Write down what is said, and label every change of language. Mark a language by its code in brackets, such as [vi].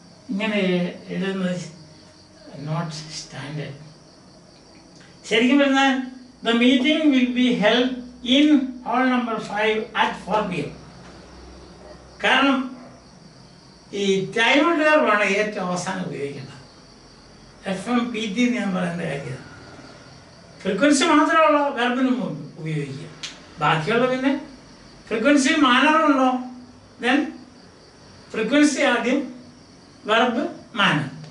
[ml] ഇങ്ങനെ എഴുതുന്നത് not standard. ശരിക്കും പറഞ്ഞാൽ [en] the meeting will be held in hall number 5 at 4 PM. [ml] കാരണം ഈ ടൈം അഡ്വേർബാണ് ഏറ്റവും അവസാനം ഉപയോഗിക്കേണ്ടത്. FMPT എന്ന് ഞാൻ പറയുന്ന കാര്യം. ഫ്രീക്വൻസി മാത്രമുള്ള വെർബിന് ഉപയോഗിക്കുക. ബാക്കിയുള്ള പിന്നെ ഫ്രീക്വൻസി മാനറുണ്ടോ, ദെൻ ഫ്രീക്വൻസി ആദ്യം, വെർബ് മാനർ.